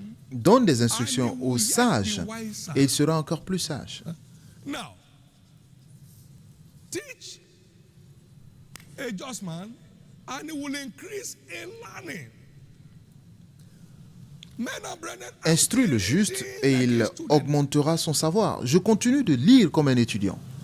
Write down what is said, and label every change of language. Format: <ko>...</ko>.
<fr>Donne des instructions aux sages et il sera encore plus sage.</fr> <en>Teach a just man and he will increase in learning.</en> <fr>Instruis le juste et il augmentera son savoir. Je continue de lire comme un étudiant.</fr>